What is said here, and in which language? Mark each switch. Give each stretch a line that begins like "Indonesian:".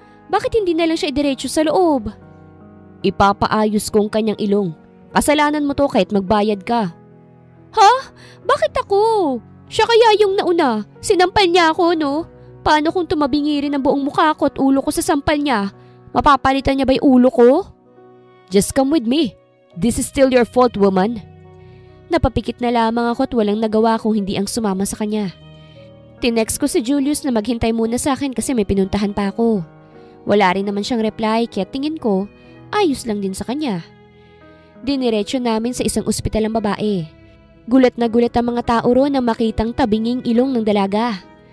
Filipino: Bakit hindi na lang siya idiretso sa loob? Ipapaayos ko ang kanyang ilong. Kasalanan mo to kahit magbayad ka. Ha? Bakit ako? Siya kaya yung nauna. Sinampal niya ako, no? Paano kung tumabingi rin ang buong mukha ko at ulo ko sa sampal niya? Mapapalitan niya ba yung ulo ko?
English: Just come with me. This is still your fault, woman.
Filipino: Napapikit na lamang ako at walang nagawa kung hindi ang sumama sa kanya. Tinext ko si Julius na maghintay muna sa akin kasi may pinuntahan pa ako. Wala rin naman siyang reply kaya tingin ko, ayos lang din sa kanya. Diniretso namin sa isang ospital ang babae. Gulat na gulat ang mga tao roon nang makitang tabinging ilong ng dalaga.